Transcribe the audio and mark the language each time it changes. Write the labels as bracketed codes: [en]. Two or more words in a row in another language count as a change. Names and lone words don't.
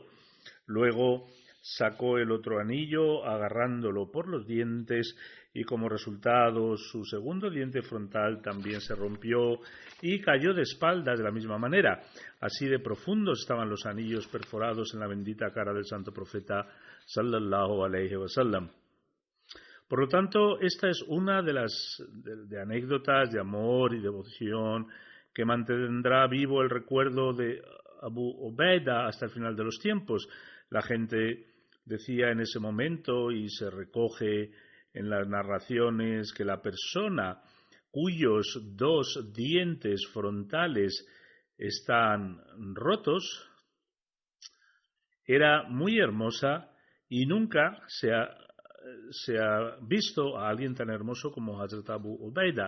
[es] Luego sacó el otro anillo agarrándolo por los dientes y como resultado su segundo diente frontal también se rompió y cayó de espaldas de la misma manera. Así de profundos estaban los anillos perforados en la bendita cara del santo profeta [ar] صلى الله عليه وسلم. [es] Por lo tanto, esta es una de las anécdotas de amor y devoción que mantendrá vivo el recuerdo de Abu Ubaida hasta el final de los tiempos. La gente decía en ese momento, y se recoge en las narraciones, que la persona cuyos 2 dientes frontales están rotos era muy hermosa y nunca se ha visto a alguien tan hermoso como Hazrat Abu Ubaida.